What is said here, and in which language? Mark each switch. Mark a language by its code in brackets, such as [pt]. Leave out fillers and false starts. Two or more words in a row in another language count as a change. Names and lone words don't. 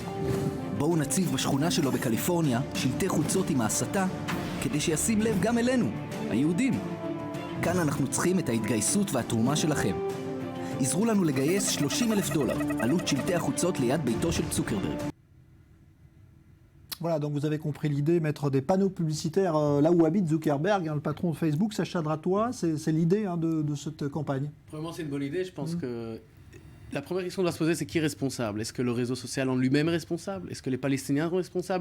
[he] בואו נציב בשכונה שלו בקליפורניה שלטי חוצות עם ההסתה, כדי שישים לב גם אלינו, היהודים. כאן אנחנו צריכים את ההתגייסות והתרומה שלכם. עזרו לנו לגייס $30,000, עלות שלטי החוצות ליד ביתו של צוקרברג. [fr] Voilà, donc vous avez compris l'idée, mettre des panneaux publicitaires là où habite Zuckerberg, le patron de Facebook. Sacha Dratois, c'est l'idée de cette campagne. Vraiment, c'est une bonne idée. Je pense que la première question qu'on doit se poser, c'est qui est responsable? Est-ce que le réseau social en lui-même est responsable? Est-ce que les Palestiniens sont responsables?